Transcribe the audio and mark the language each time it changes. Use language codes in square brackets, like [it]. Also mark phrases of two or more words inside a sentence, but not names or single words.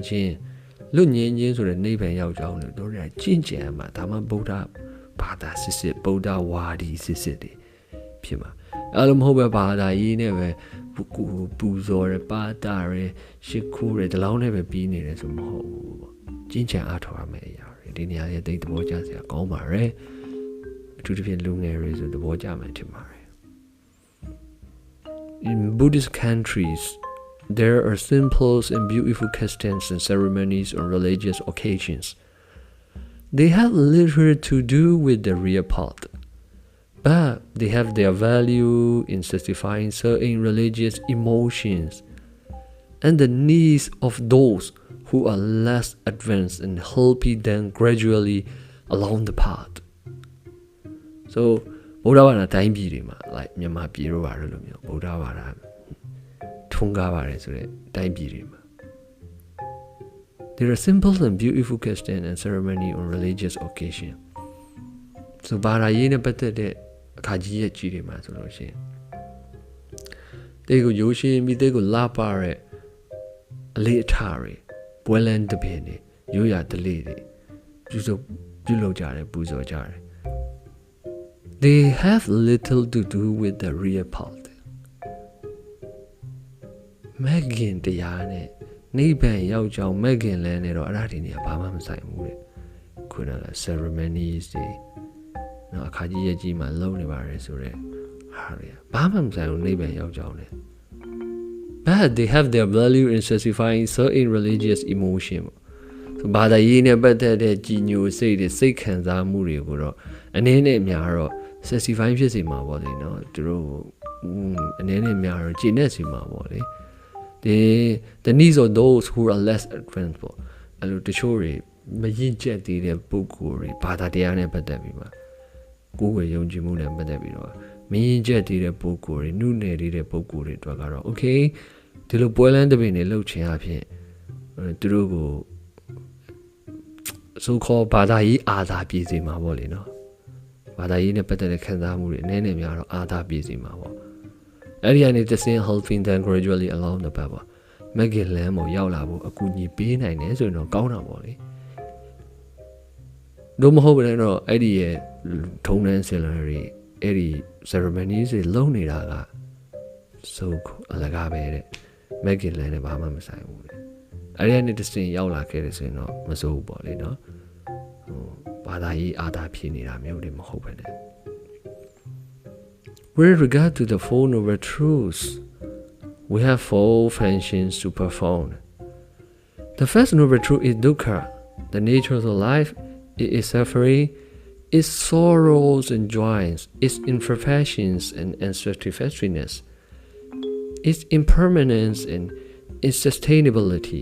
[my] ခြင်းလွတ်ငြိမ်းခြင်းဆိုတဲ့နိဗ္ဗာန်ရောက်ကြောင်းလို့တို့ရကျင့်ကြံမှာဒါမှဗုဒ္ဓဘာသာစစ်ဗုဒ္ဓ ဝါဒီစစ်တွေဖြစ်မှာအဲ့လိုမဟုတ်ပဲဘာသာရေးနဲ့ပဲပူဇော်ရပါတာရရှ िख ိုးရဒီလောက်နဲ့ပဲပြီးနေတယ်ဆိုမဟုတ်ဘူးပေါ့ကျင့်ကြံအားထုတ်ရမယ့်အရာတွေဒီနေရာရဲ့တိတ်သဘောကျစရာကောင်းပါတယ်အထူးသဖြင့်လူငယ်တွေဆိုသဘောကျမှထင်ပါတယ် [en] In Buddhist countries there are simple and beautiful customs and ceremonies on religious occasions. They have little to do with the real path, but they have their value in satisfying certain religious emotions and the needs of those who are less advanced and helping them gradually along the path. So, [my] ဗုဒ္ဓဘာသာတိုင်းပြည်တွေမှာ like မြန်မာပြည်တို့ဘာလို့လို့မျိုးဗုဒ္ဓဘာသာထွန်းကားပါတယ်ဆိုတဲ့တိုင်းပြည်တွေမှာ [en] There are simple and beautiful customs and ceremony on religious occasion. [my] So ဘာသာရေးနဲ့ပတ်သက်တဲ့အခါကြီးရဲ့ကြီးတွေမှာဆိုလို့ရှိရင်တေကိုရိုးရှင်းပြီးတေကိုလာပါတဲ့အလေးအထားတွေပွဲလန်းတပင်တွေရိုးရာဓလေ့တွေပြုလုပ်ကြတယ်ပူဇော်ကြတယ် [en] They have little to do with the real path. [my] မဂ်ကင်တရားနဲ့နိဗ္ဗာန်ရောက်ကြောင်းမဂ်ကင်လမ်းနဲ့တော့အဲ့ဒါဒီနေရာဘာမှမဆိုင်ဘူးတဲ့ခုနက ceremonies တွေနော်အခါကြီးရဲ့ကြီးမှာလုပ်နေပါတယ်ဆိုတော့ဟာရ ဘာမှမဆိုင်ဘူးနိဗ္ဗာန်ရောက်ကြောင်းနဲ့ [en] but they have their value in satisfying certain religious emotion [my] ဆိုဘာသာရေးနဲ့ပတ်သက်တဲ့ကြီးညိုစိတ် တွေစိတ်ခံစားမှုတွေကိုတော့အနေနဲ့များတော့ satisfy ဖြစ်စေမှာပေါ့လေနော်သူတို့အနေနဲ့များတော့ကျင့်နေစီမှာပေါ့လေ [en] the needs of those who are less advanced [my] ပေါ့အဲ့လိုတချို့တွေမရင်ကျက်သေးတဲ့ပုဂ္ဂိုလ်တွေဘာသာတရားနဲ့ပတ်သက်ပြီးမှကိုယ်ဝေယုံကြည်မှုနဲ့ပတ်သက်ပြီးတော့မရင်ကျက်သေးတဲ့ပုဂ္ဂိုလ်တွေနှုနယ်သေးတဲ့ပုဂ္ဂိုလ်တွေအတွက်ကတော့ okay ဒီလိုပွဲလန်းတပင်တွေလှုပ်ချင်အဖြစ်သူတို့ကို [en] so called [my] ဘာသာရေးအာသာပြည့်စေမှာပေါ့လေနော်ဘာသာရေးနဲ့ပတ်သက်တဲ့ခံစားမှုတွေအနေနဲ့များတော့အာသာပြည့်စေမှာပေါ့အဲ့ဒီကနေတစင် [en] helping them gradually along the path [my] မဂ်ကင်လမ်းပေါ်ရောက်လာဖို့အကူအညီပေးနိုင်တယ်ဆိုရင်တော့ကောင်းတာပေါ့လေ တို့မဟုတ်ဘဲတော့အဲ့ဒီရဲ့ထုံးတမ်းစင်လာတွေအဲ့ဒီ ceremonies တွေလုပ်နေတာက so အလကားပဲတဲ့မဂ်ကင်လမ်းနဲ့ဘာမှမဆိုင်ဘူးတဲ့အဲ့ဒီကနေတစင်ရောက်လာခဲ့တယ်ဆိုရင်တော့မစိုးဘူးပေါ့လေနော်ဘာသာရေးအာသာဖြစ်နေတာမျိုးတွေမဟုတ်ပဲနဲ့ [en] With regard to the Four Noble Truths, we have four functions to perform. The first Noble Truth is dukkha, the nature of the life, it is suffering, its sorrows and joys, its imperfections and unsatisfactoriness, its impermanence and insustainability.